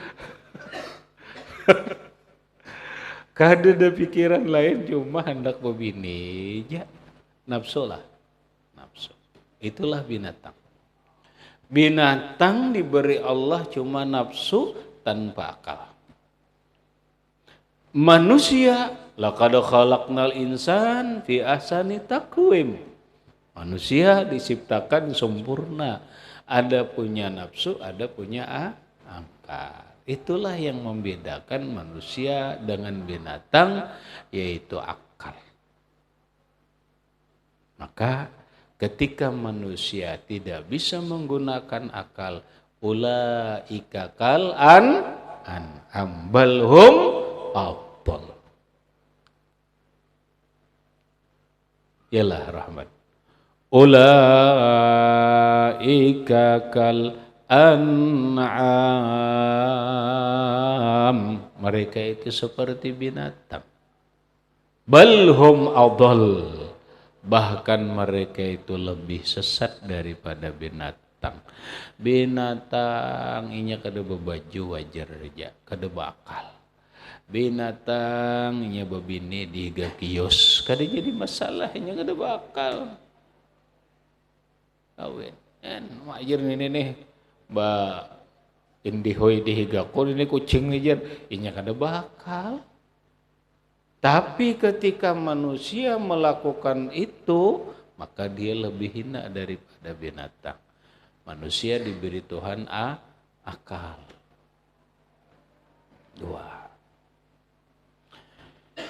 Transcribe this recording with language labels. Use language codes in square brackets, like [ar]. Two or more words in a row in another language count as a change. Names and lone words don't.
[bjn] Kada ada pikiran lain cuma hendak bebini aja nafsu lah nafsu itulah binatang. [id] Binatang diberi Allah cuma nafsu tanpa akal. Manusia, [ar] laqad khalaqnal insan fi ahsani taqwim. [id] Manusia diciptakan sempurna. Ada punya nafsu, ada punya akal. Itulah yang membedakan manusia dengan binatang, yaitu akal. Maka ketika manusia tidak bisa menggunakan akal, [ar] ulaika kal an'am bal hum adall. [id] Yalah rahmat. [ar] Ulaika kal an'am. [id] Mereka itu seperti binatang. [ar] Bal hum adall. [id] Bahkan mereka itu lebih sesat daripada binatang. [bjn] Binatang inya kada bebaju wajar aja, kada bakal. Binatang inya babini di kios, kada jadi masalah, inya kada bakal. Kawin, kan wajar nih, ba indihoy di higakon ini kucing nih inya kada bakal. [id] Tapi ketika manusia melakukan itu, maka dia lebih hina daripada binatang. Manusia diberi Tuhan akal. 2.